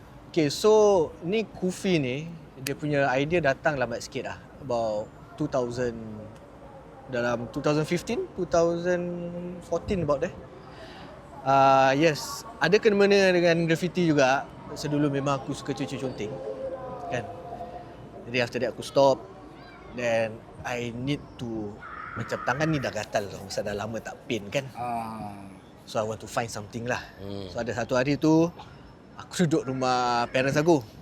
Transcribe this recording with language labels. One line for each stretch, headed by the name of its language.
Malay: Okay, so ni kufi ni dia punya idea datang lambat sikit lah.
English: About 2000 dalam 2015, 2014 about there.
Malay: Yes, ada kena-mena dengan graffiti juga. Sedulu memang aku suka cuci conteng. Kan? Jadi
English: after that
Malay: aku stop.
English: Then I need to
Malay: macam tangan ni dah gatal tau. Pasal dah lama tak paint kan.
English: So I want to find something
Malay: lah. So ada satu hari tu aku duduk rumah parents aku.